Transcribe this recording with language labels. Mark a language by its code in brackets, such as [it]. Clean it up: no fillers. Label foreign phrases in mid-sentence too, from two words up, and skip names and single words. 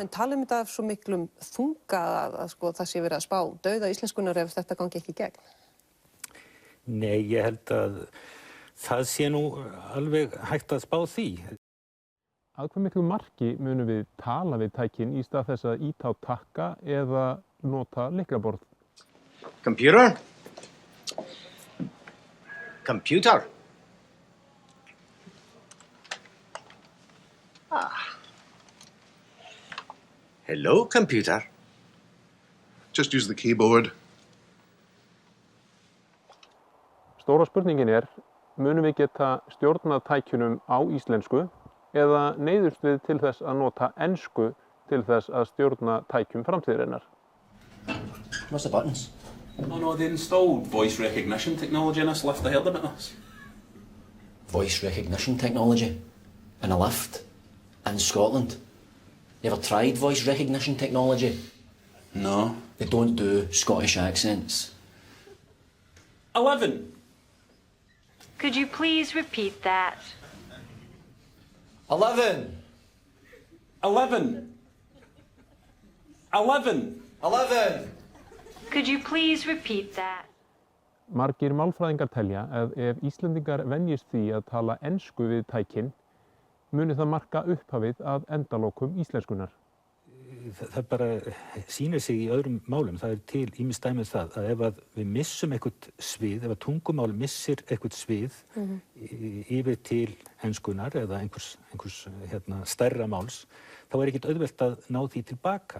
[is] Men talum þetta af svo miklum þunga að það sé verið að spá dauða íslenskunnar ef þetta gangi ekki í gegn? Nei, ég held að það sé nú alveg hægt að spá því. Að hve miklu marki munum við tala við tækin í stað þess að ýta á takka eða nota lyklaborð? [en] Computer? Computer? Hello, computer. Just use the keyboard. [is] Stóra spurningin munum við geta stjórnað tækjunum á íslensku eða neyðumst við til þess að nota ensku til þess að stjórna tækjum framtíðarinnar? [en] What's the buttons? Oh no, they installed voice recognition technology in this lift. I heard about this. Voice recognition technology in a lift in Scotland. You ever tried voice recognition technology? No. They don't do Scottish accents. 11. Could you please repeat that? 11. 11. 11. 11. Could you please repeat that? [is] Margir málfræðingar telja að ef Íslendingar venjist því að tala ensku við tækin, muni það marka upphafið að endalokum íslenskunnar. Það bara sýnir sig í öðrum málum. Það til ýmis dæmi það að ef við missum eitthvað svið, ef að tungumál missir eitthvað svið yfir til enskunnar eða einhvers stærra máls, þá ekkert auðvelt að ná því tilbaka.